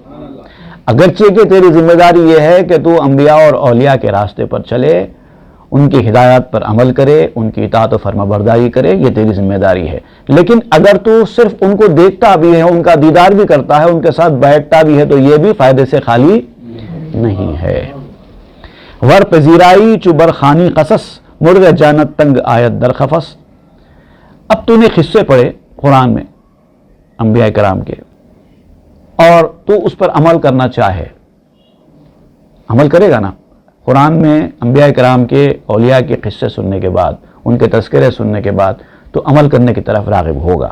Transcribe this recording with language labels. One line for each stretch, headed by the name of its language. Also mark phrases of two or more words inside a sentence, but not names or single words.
Urdu: اگرچہ کہ تیری ذمہ داری یہ ہے کہ تو انبیاء اور اولیاء کے راستے پر چلے، ان کی ہدایات پر عمل کرے، ان کی اطاعت و فرما برداری کرے، یہ تیری ذمہ داری ہے۔ لیکن اگر تو صرف ان کو دیکھتا بھی ہے، ان کا دیدار بھی کرتا ہے، ان کے ساتھ بیٹھتا بھی ہے، تو یہ بھی فائدے سے خالی نہیں ہے۔
Persian: ور پذیرائی چو برخانی قصص، مرغ جانت تنگ آیت در خفص۔
Urdu: اب تو نے قصے پڑھے قرآن میں انبیاء کرام کے، اور تو اس پر عمل کرنا چاہے، عمل کرے گا نا۔ قرآن میں انبیاء کرام کے اولیاء کے قصے سننے کے بعد، ان کے تذکرے سننے کے بعد تو عمل کرنے کی طرف راغب ہوگا۔